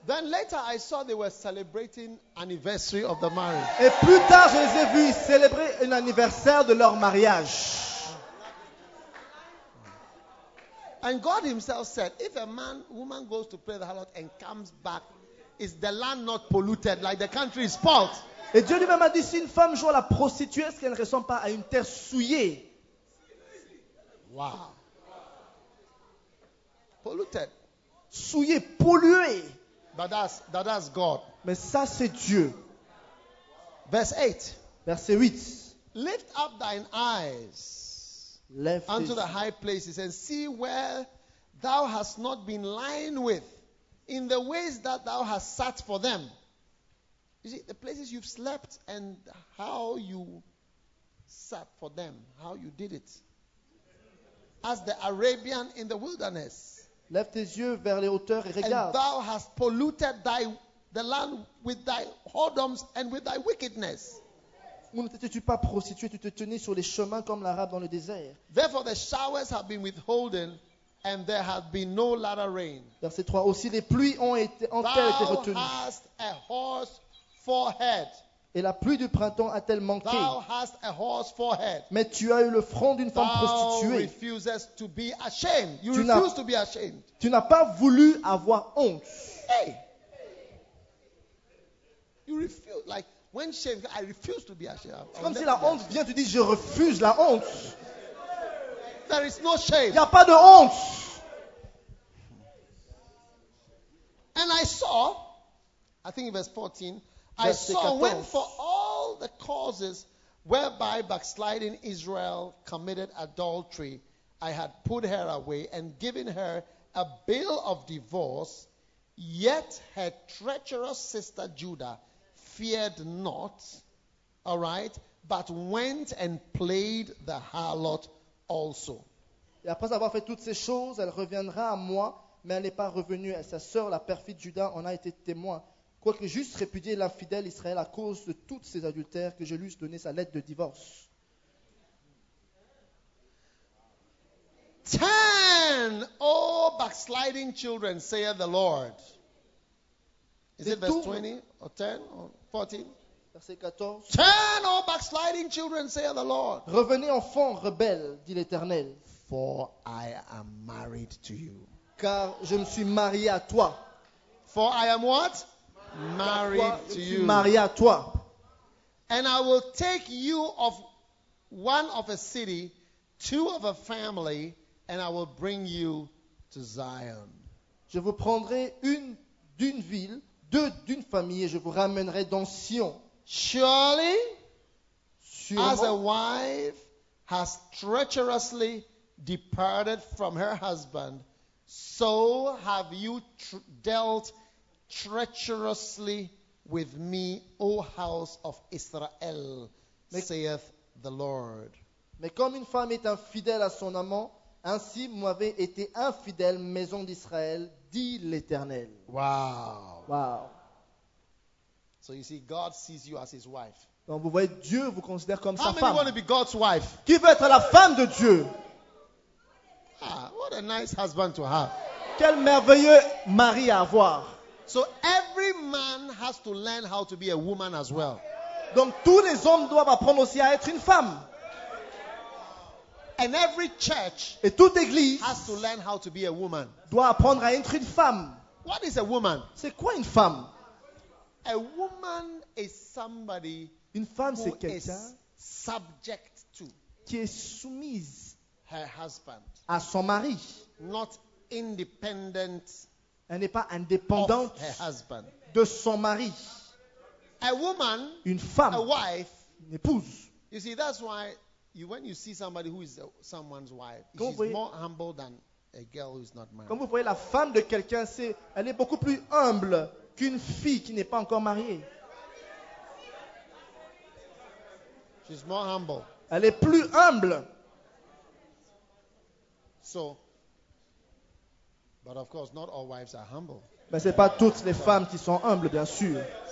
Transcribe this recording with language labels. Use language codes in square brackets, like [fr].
[en] Then later I saw they were celebrating anniversary of the marriage. [fr] Et plus tard, je les ai vus célébrer un anniversaire de leur mariage. [en] And God himself said, if a man, woman goes to play the harlot and comes back, is the land not polluted like the country is spoilt? [fr] Et Dieu lui-même a dit, si une femme joue à la prostituée, est-ce qu'elle ne ressemble pas à une terre souillée? [en] Wow. Polluted. [fr] Souillé, pollué. [en] That's God. [fr] Mais ça, c'est Dieu. [en] Verse 8. [fr] Verset 8. [en] Lift up thine eyes unto the high places and see where thou hast not been lying with in the ways that thou hast sat for them. You see, the places you've slept and how you sat for them, how you did it. As the Arabian in the wilderness. [fr] Lève tes yeux vers les hauteurs et regarde. [en] And thou hast polluted the land with thy whoredoms and with thy wickedness. [fr] Où ne t'étais-tu pas prostitué, tu te tenais sur les chemins comme l'Arabe dans le désert. [en] Therefore the showers have been withholden and there have been no latter rain. [fr] Verset 3, aussi les pluies ont été retenues. [en] Thou hast a horse forehead. [fr] Et la pluie du printemps a-t-elle manqué? [en] Thou hast a whore's forehead. [fr] Mais tu as eu le front d'une femme prostituée. [en] Thou refuses to be ashamed. You refuse to be ashamed. [fr] Tu n'as pas voulu avoir honte. [en] Hey. You refuse, like when shame, I refuse to be ashamed. [fr] C'est comme si la honte vient, tu dis je refuse la honte. [en] There is no shame. [fr] Il y a pas de honte. [en] And I saw, I think in verse 14, I saw when for all the causes whereby backsliding Israel committed adultery, I had put her away and given her a bill of divorce, yet her treacherous sister Judah feared not, all right, but went and played the harlot also. [fr] Et après avoir fait toutes ces choses, elle reviendra à moi, mais elle n'est pas revenue. Et sa sœur, la perfide Judah, en a été témoin. Quoique juste répudié l'infidèle Israël à cause de toutes ces adultères que je lui ai donné sa lettre de divorce. [en] Turn, O backsliding children, saith the Lord. Is it verse 20 or 10 or 14? [fr] Verset 14. [en] Turn, O backsliding children, saith the Lord. [fr] Revenez enfants rebelles, dit l'Éternel. [en] For I am married to you. [fr] Car je me suis marié à toi. [en] For I am what? Married to you. [fr] Marié à toi. [en] And I will take you of one of a city, two of a family, and I will bring you to Zion. [fr] Je vous prendrai une d'une ville, deux d'une famille, et je vous ramènerai dans Sion. [en] Surely, as a wife has treacherously departed from her husband, so have you dealt treacherously with me, O house of Israel, saith the Lord. [fr] Mais comme une femme est infidèle à son amant, ainsi m'avez été infidèle, maison d'Israël, dit l'Éternel. [en] Wow. So you see, God sees you as his wife. [fr] Donc vous voyez, Dieu vous considère comme sa femme. [en] How many want to be God's wife? [fr] Qui veut être la femme de Dieu? [en] What a nice husband to have. [fr] Quel merveilleux mari à avoir. [en] So every man has to learn how to be a woman as well. [fr] Donc tous les hommes doivent apprendre aussi à être une femme. [en] And every church [fr] et toute église [en] has to learn how to be a woman. [fr] Doit apprendre à être une femme. [en] What is a woman? [fr] C'est quoi une femme? [en] A woman is somebody [fr] une femme, [en] who [fr] c'est quelqu'un [en] is subject to [fr] qui est soumise [en] her husband [fr] à son mari. [en] Not independent. [fr] Elle n'est pas indépendante [en] of her husband. [fr] De son mari. [en] A woman, [fr] une femme, [en] a wife, [fr] une épouse. [en] You see, that's why you, when you see somebody who is someone's wife, she's more humble than a girl who is not married. [fr] Comme vous voyez, la femme de quelqu'un, c'est, elle est beaucoup plus humble qu'une fille qui n'est pas encore mariée. [en] She's more humble. [fr] Elle est plus humble. [en] So. But of course, not all wives are humble. [fr] Mais c'est pas toutes les femmes qui sont humbles, bien sûr.